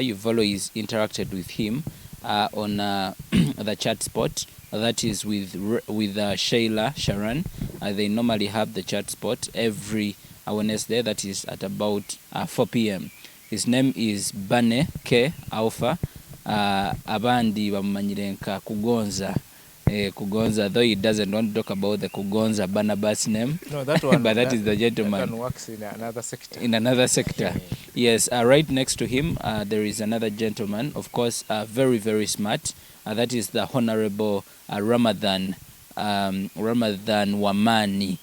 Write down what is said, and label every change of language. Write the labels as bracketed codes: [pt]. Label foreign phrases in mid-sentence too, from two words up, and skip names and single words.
[en] You've always interacted with him on the chat spot. That is with Shayla Sharon. They normally have the chat spot every Wednesday. That is at about 4 p.m. His name is Bane K Alpha. [ttj] Abandi bamumanyirenka Kugonza. [en] Kugonza, though he doesn't want to talk about the Kugonza Barnabas name. No, that one, but that is the gentleman. That one works in another sector. In another sector. Yes, right next to him, there is another gentleman, of course, very, very smart. That is the Honorable Ramadhan Wamani.